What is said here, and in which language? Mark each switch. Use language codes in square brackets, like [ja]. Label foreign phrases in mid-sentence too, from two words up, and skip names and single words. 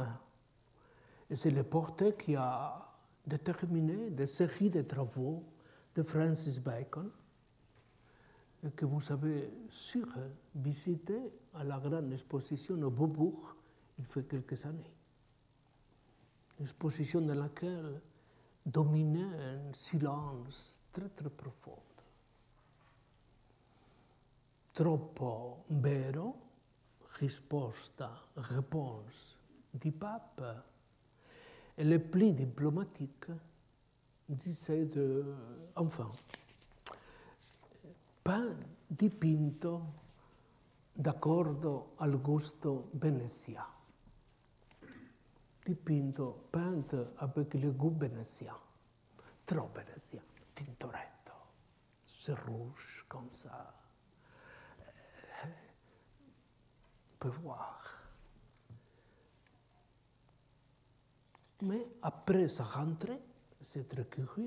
[fr] Et c'est le portrait qui a déterminé des séries de travaux de Francis Bacon, et que vous avez sûr visité à la grande exposition au Beaubourg il fait quelques années. Une exposition dans laquelle dominait un silence très profond. [it] Troppo vero, [fr] réponse du pape, et le plus diplomatique, disait enfin, [it] pan dipinto d'accordo al gusto venezien. Dipinto, [fr] peint avec le goût vénitien, trop vénitien, Tintoretto, c'est rouge comme ça. On peut voir. Mais après sa rentrée, c'est très curieux.